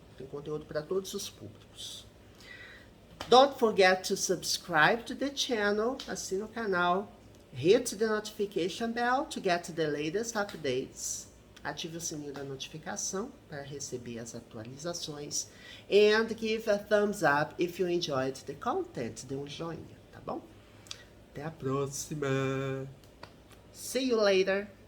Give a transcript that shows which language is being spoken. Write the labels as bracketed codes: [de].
[pt] Tem conteúdo para todos os públicos. [en] Don't forget to subscribe to the channel, [pt] assina o canal, [en] hit the notification bell to get the latest updates. [pt] Ative o sininho da notificação para receber as atualizações. [en] And give a thumbs up if you enjoyed the content. [pt] Dê um joinha, tá bom? Até a próxima! [en] See you later!